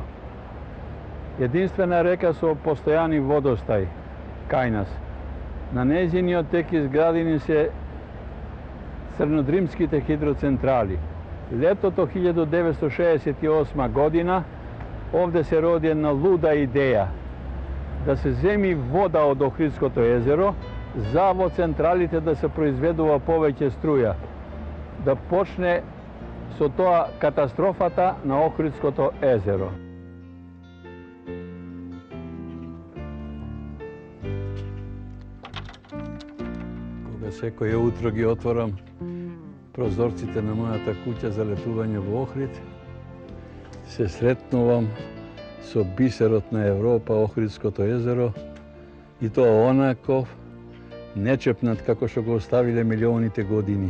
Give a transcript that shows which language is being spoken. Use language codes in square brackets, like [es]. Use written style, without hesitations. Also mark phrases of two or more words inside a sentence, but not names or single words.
[mk] Единствена река со постојани водостај кај нас. На нејзиниот тек изградени се црнодримските хидроцентрали. Летото 1968 година овде се роди една луда идеја да се земи вода од Охридското езеро за во централите да се произведува повеќе струја. Да почне со тоа катастрофата на Охридското езеро. Кога секој утро ги отворам прозорците на мојата куќа за летување во Охрид, се сретнувам со бисерот на Европа, Охридското езеро, и тоа онаков, нечепнат како што го оставиле милионите години.